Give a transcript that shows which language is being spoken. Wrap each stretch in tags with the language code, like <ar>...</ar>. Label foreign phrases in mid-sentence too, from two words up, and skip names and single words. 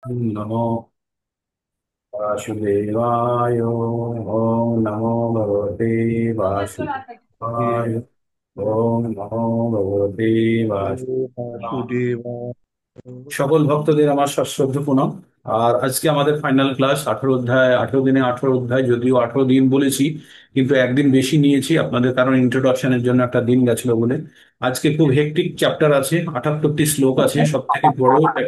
<sa>नमो वासुदेवाय। ओम नमो भगवते वासुदेवाय। ओम नमो भगवते वासुदेवाय। वासुदेवाय।</sa> <bn>সকল ভক্তদের আমার সশ্রদ্ধ প্রণাম। আর আজকে আমাদের ফাইনাল ক্লাস 18 অধ্যায়, 18 দিনে 18 অধ্যায়, যদিও 18 দিন বলেছি কিন্তু একদিন বেশি নিয়েছি আপনাদের, কারণ ইন্ট্রোডাকশনের জন্য একটা দিন গেছিল বলে। আজকে খুব হেক্টিক চ্যাপ্টার আছে, 78টি শ্লোক আছে, সব থেকে বড়।</bn>